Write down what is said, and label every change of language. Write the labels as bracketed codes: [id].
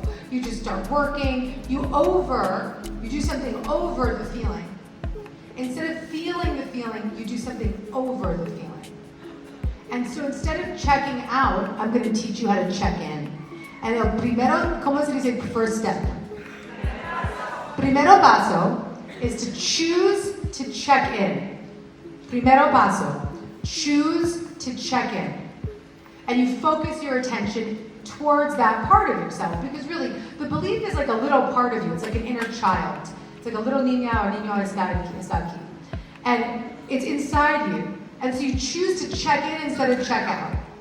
[en] You just start working. You do something over the feeling. Instead of feeling the feeling, you do something over the feeling. And so instead of checking out, I'm going to teach you how to check in. [es] And el primero, ¿cómo se dice first step? Primero paso [en] is to choose to check in. Primero paso, choose to check in. and you focus your attention towards that part of yourself. Because really, the belief is like a little part of you. It's like an inner child. It's like a little niña or [es] niño está aquí. [en] And it's inside you. And so you choose to check in instead of check out.